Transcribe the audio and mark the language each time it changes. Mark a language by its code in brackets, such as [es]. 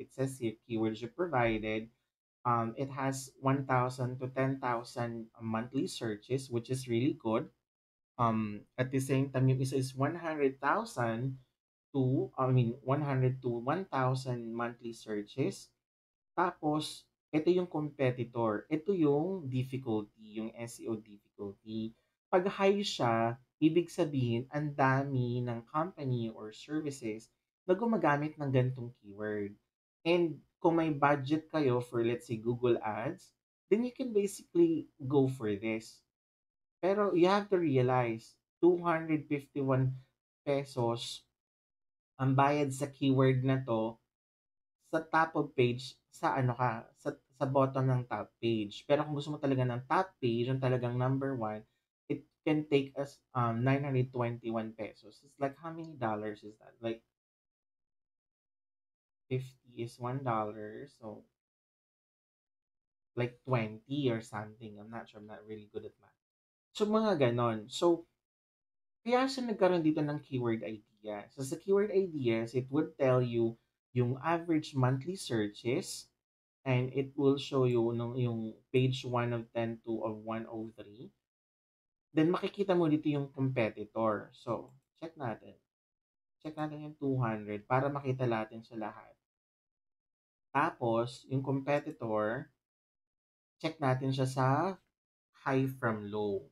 [en] It says here, keywords you provided. It has 1,000 to 10,000 monthly searches, which is really good. At the same time, [tl] yung isa [en] is 100 to 1,000 monthly searches. [tl] Tapos, ito yung competitor. Ito yung difficulty, yung SEO difficulty. Pag high siya, ibig sabihin, ang dami ng company or services na gumagamit ng gantong keyword. [en] And kung may budget kayo for, let's say, Google Ads, then you can basically go for this. Pero you have to realize, 251 pesos [tl] ang bayad sa keyword na to [en] sa top of page sa sa bottom ng top page. [tl] Pero kung gusto mo talaga ng top page, yung talagang [en] number one, it can take us 921 pesos. It's like how many dollars is that? Like 50 is $1. So like 20 or something. I'm not sure. I'm not really good at math. [tl] So mga ganon. So kaya siya nagkaroon dito ng keyword idea. [en] So sa keyword ideas, it would tell you yung average monthly searches, and it will show you yung page 1 of 10 to of 103. [tl] Then makikita mo dito yung competitor. So, check natin. Check natin yung 200 para makita natin sa lahat. Tapos, yung competitor, check natin siya sa high from low.